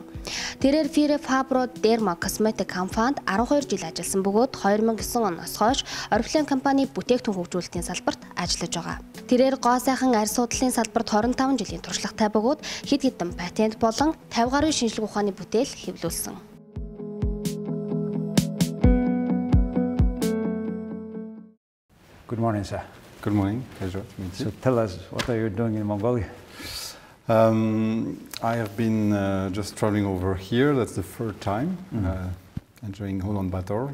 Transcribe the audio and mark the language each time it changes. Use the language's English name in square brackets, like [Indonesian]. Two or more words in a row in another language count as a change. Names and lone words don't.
[Mongolian] Тэрээр Fire Fabro Derma Cosmetic компанид 12 жил ажилласан бөгөөд 2009 оноос хойш орифлейм компани бүтээгдэхүүн хөгжүүлэлтийн салбарт ажиллаж байгаа. Тэрээр гоо сайхан АРЬС судлалын салбарт 25 жилийн туршлагатай бөгөөд хэд хэдэн патент болон 50 гаруй шинжлэх ухааны бүтээл хэвлүүлсэн. [English] Good morning, sir. Good morning. Pleasure to meet you. So tell us, what are you doing in Mongolia? I have been just traveling over here. That's the third time, enjoying Ulaanbaatar.